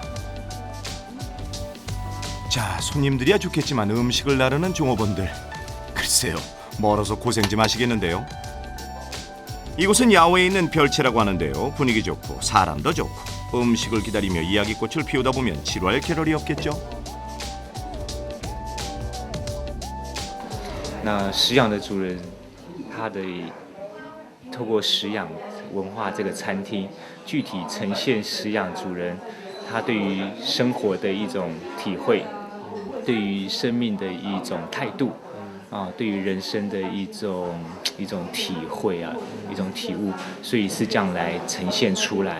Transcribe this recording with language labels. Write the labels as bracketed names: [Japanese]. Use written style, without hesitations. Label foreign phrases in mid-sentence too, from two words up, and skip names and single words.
[Korean] 자, 손님들이야 좋겠지만 음식을 나르는 종업원들 글쎄요, 멀어서 고생 좀 하시겠는데요. 이곳은 야외에 있는 별채라고 하는데요. 분위기 좋고 사람도 좋고 음식을 기다리며 이야기꽃을 피우다 보면 지루할 겨를이 없겠죠. [Chinese] 那食养的主人，他的透过食养文化这个餐厅，具体呈现食养主人他对于生活的一种体会，对于生命的一种态度，对于人生的一种体会啊，一种体悟，所以是这样来呈现出来。